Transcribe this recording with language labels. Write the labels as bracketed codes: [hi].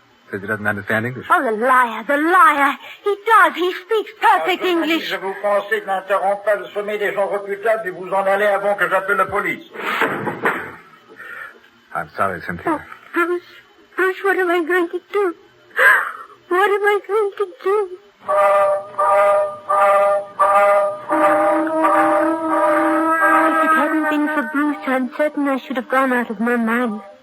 [en] Says he doesn't understand English. Oh, the liar. He does. He speaks perfect English. [fr] Je vous conseille d'interrompre pas le sommet des gens reputables et vous en allez avant que j'appelle la police. [en] I'm sorry, Cynthia. Oh, Bruce, what am I going to do? What am I going to do? If it hadn't been for Bruce, I'm certain I should have gone out of my mind.